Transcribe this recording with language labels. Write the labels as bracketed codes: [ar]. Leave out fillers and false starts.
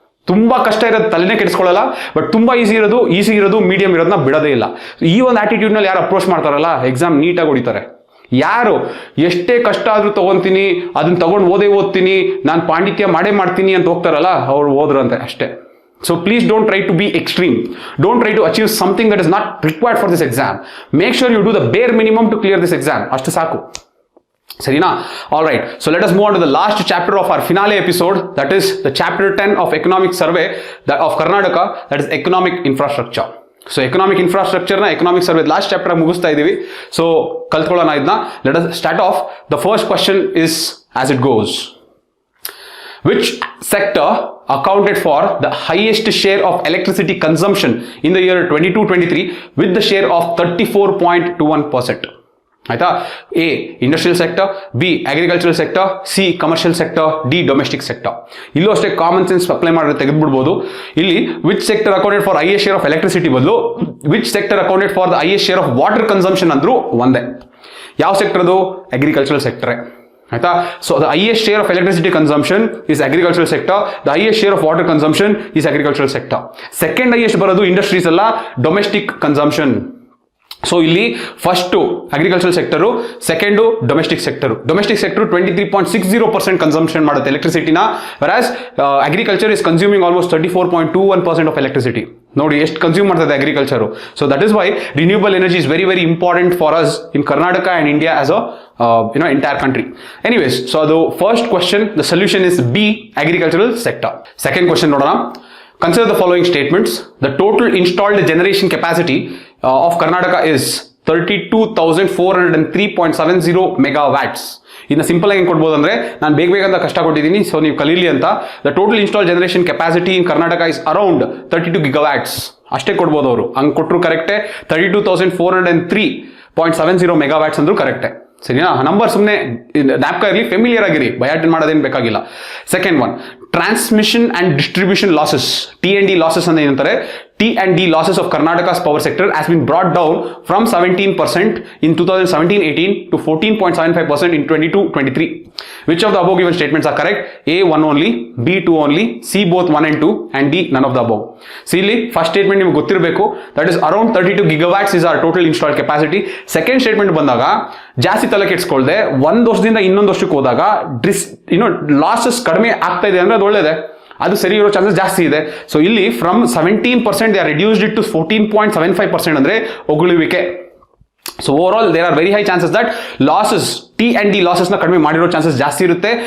[kn] ತುಂಬ ಕಷ್ಟ ಇರೋದು ತಲೆನೇ ಕೆಡಿಸ್ಕೊಳ್ಳಲ್ಲ, ಬಟ್ ತುಂಬ ಈಸಿ ಇರೋದು ಮೀಡಿಯಂ ಇರೋದನ್ನ ಬಿಡೋದೇ ಇಲ್ಲ. ಈ ಒಂದು ಆಟಿಟ್ಯೂಡ್ನಲ್ಲಿ ಯಾರು ಅಪ್ರೋಚ್ ಮಾಡ್ತಾರಲ್ಲ ಎಕ್ಸಾಮ್ ನೀಟಾಗಿ ಹೊಡಿತಾರೆ. ಯಾರು ಎಷ್ಟೇ ಕಷ್ಟ ಆದರೂ ತೊಗೊತೀನಿ, ಅದನ್ನ ತೊಗೊಂಡು ಓದ್ತೀನಿ, ನಾನು ಪಾಂಡಿತ್ಯ ಮಾಡ್ತೀನಿ ಅಂತ ಹೋಗ್ತಾರಲ್ಲ ಅವ್ರು ಓದ್ರಂತೆ ಅಷ್ಟೇ. [en] So please don't try to be extreme. Don't try to achieve something that is not required for this exam. Make sure you do the bare minimum to clear this exam. [kn] ಅಷ್ಟು ಸಾಕು, [en] Sarina? All right. So let us move on to the last chapter of our finale episode. That is the chapter 10 of economic survey of Karnataka. That is economic infrastructure. So economic infrastructure na economic survey last chapter [kn] ಮುಗಿಸ್ತಾ ಇದೀವಿ. So ಕಲ್ತ್ಕೊಳ್ಳೋಣ ಇದನ್ನ. [en] Let us start off. The first question is as it goes. Which sector accounted for the highest share of electricity consumption in the year 22-23 with the share of 34.21%? [kn] ಆಯ್ತಾ? [en] A industrial sector, B agricultural sector, C commercial sector, D domestic sector. [kn] ಇಲ್ಲೂ ಅಷ್ಟೇ common sense apply ಮಾಡಿ ತೆಗೆದುಬಿಡ್ಬೋದು. ಇಲ್ಲಿ [en] which sector accounted for highest share of electricity [kn] ಬದಲು [en] which sector accounted for the highest share of water consumption [kn] ಅಂದ್ರೂ ಒಂದೇ. ಯಾವ sector ಅದು? Agricultural sector. ಆಯ್ತಾ? [en] So the highest share of electricity consumption is agricultural sector, the highest share of water consumption is agricultural sector. [kn] Second highest ಬರೋದು industries ಅಲ್ಲ, domestic consumption. So ಇಲ್ಲಿ first agricultural sector, second domestic sector. [en] Domestic sector 23.60% consumption ಮಾಡುತ್ತೆ ಎಲೆಕ್ಟ್ರಿಸಿಟಿನ, whereas agriculture is consuming almost 34.21% of electricity. [kn] ನೋಡಿ ಎಷ್ಟು consume ಮಾಡ್ತದೆ agriculture. [en] So that is why renewable energy is very very important for us in Karnataka and India as a entire country. Anyways, [kn] so ಅದು first question. [en] The solution is B, agricultural sector. [kn] Second question ನೋಡೋಣ. [en] Consider the following statements. The total installed generation capacity of Karnataka is 32,403.70 megawatts. [kn] ಇನ್ನು simple ಆಗಿ ಕೊಡ್ಬೋದು ಅಂದ್ರೆ, ನಾನು ಬೇಗ ಅಂತ ಕಷ್ಟ ಕೊಟ್ಟಿದ್ದೀನಿ, ಸೊ ನೀವು ಕಲೀಲಿ ಅಂತ. [en] The total install generation capacity in Karnataka is around 32 gigawatts. [kn] ಅಷ್ಟೇ ಕೊಡ್ಬೋದು ಅವರು. ಹಂಗೆ ಕೊಟ್ಟರು ಕರೆಕ್ಟೇ. 32,403.70 megawatts ಅಂದ್ರೂ ಕರೆಕ್ಟೇ. ಸರಿನಾ? ನಂಬರ್ ಸುಮ್ಮನೆ ಜ್ಞಾಪಕ ಇರಲಿ, ಫೆಮಿಲಿಯರ್ ಆಗಿರಿ, ಬಯಾಟನ್ ಮಾಡೋದೇನು ಬೇಕಾಗಿಲ್ಲ. [en] Second one, transmission and distribution losses, T&D losses ಅಂತ ಏನಂತಾರೆ. T&D losses of Karnataka's power sector has been brought down from 17% in 2017-18 to 14.75% in 22-23. Which of the above given statements are correct? A 1 only, B 2 only, C both 1 and 2, and D none of the above. [kn] See, ಇಲ್ಲಿ first statement ನಿಮ್ಗೆ ಗೊತ್ತಿರಬೇಕು. [en] That is around 32 gigawatts is our total installed capacity. [kn] Second statement ಬಂದಾಗ ಜಾಸ್ತಿ ತಲೆ ಕೆಡ್ಸ್ಕೊಳ್ದೆ ಒಂದು ವರ್ಷದಿಂದ ಇನ್ನೊಂದು ವರ್ಷಕ್ಕೆ ಹೋದಾಗ ಲಾಸಸ್ ಕಡಿಮೆ ಆಗ್ತಾ ಇದೆ ಅಂದ್ರೆ ಅದು ಒಳ್ಳೇದೆ, ಅದು ಸರಿ ಇರೋ ಚಾನ್ಸಸ್ ಜಾಸ್ತಿ ಇದೆ. [en] ಸೊ ಇಲ್ಲಿ from 17% they are reduced it to 14.75% [kn] ಅಂದ್ರೆ ಒಗುಳುವಿಕೆ. [en] so overall there are very high chances that losses, T&D losses ನ [kn] ಕಡಿಮೆ ಮಾಡಿರೋ ಚಾನ್ಸಸ್ ಜಾಸ್ತಿ ಇರುತ್ತೆ.